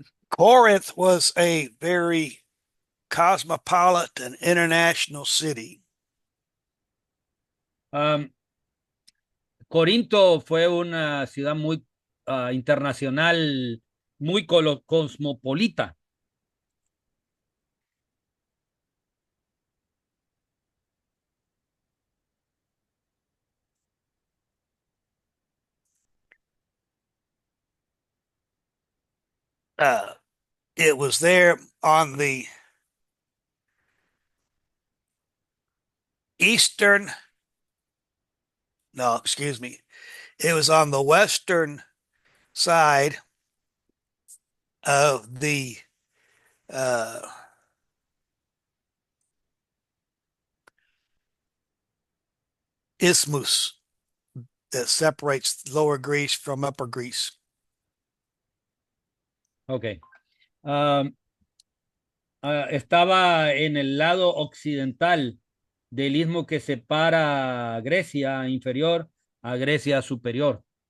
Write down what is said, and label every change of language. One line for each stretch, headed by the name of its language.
English: Corinth was a very cosmopolitan international city.
Spanish: Um, Corinto fue una ciudad muy internacional, muy cosmopolita.
English: Uh, it was there on the eastern, no, excuse me. It was on the western side of the uh, isthmus that separates Lower Greece from Upper Greece. Ok.
Spanish: Um, Estaba en el lado occidental del istmo que separa Grecia inferior a Grecia superior.